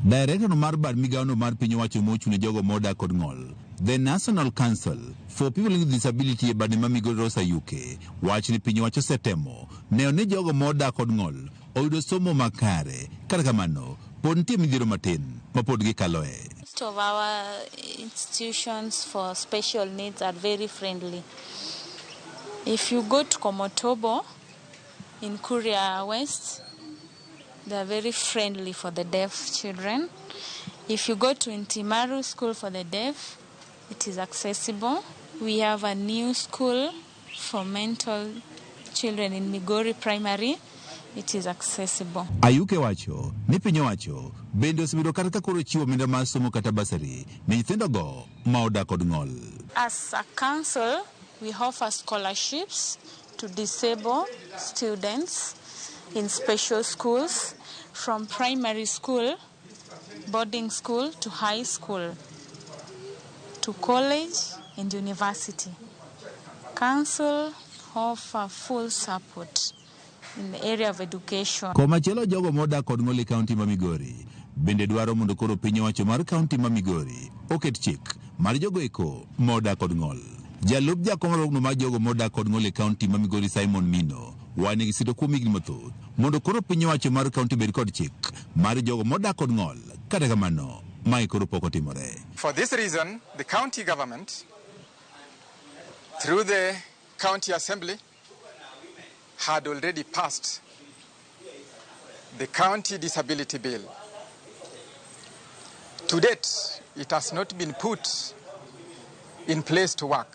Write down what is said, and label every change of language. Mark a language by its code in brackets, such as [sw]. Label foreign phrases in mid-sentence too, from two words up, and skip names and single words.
[luo] Director mar bar migaono mar piny owacho mochune jogo modak kod ng'ol, the National Council for People with Disability e bade ma Migori Rosa UK, wach ni piny owacho setemo neo ni jogo modak kod ng'ol oyudo somo makare, kata kamano pod nitie midhiero matin ma pod gikaloe. [en] Most of our institutions for special needs are very friendly. If you go to Komotobo in Kuria West, they are very friendly for the deaf children. If you go to Intimaru School for the Deaf, it is accessible. We have a new school for mental children in Migori Primary. It is accessible. [luo] Ayuke wacho ni piny owacho bende osebedo kata ka koro chiwo omenda mar somo kata basari ne nyithindogo ma odak kod ng'ol. [en] As a council, we offer scholarships to disabled students in special schools from primary school, boarding school to high school, to college and university. Council offer full support in the area of education. [luo] Komachielo jogo modak kod ng'ol e kaunti ma Migori bende dwaro mondo koro piny owacho mar kaunti ma Migori oket chik mar jogo eko modak kod ng'ol. Jalup jakom rogno mar jogo modak kod ng'ol e kaunti ma Migori Simon Mino wane gi sito kuom higni mathoth mondo koro piny owacho mar kaunti bed kod chik mar jogo modak kod ng'ol, kata kamano mae koro pok otimore. [en] For this reason, the county government, through the county assembly, had already passed the county disability bill. To date, it has not been put in place to work.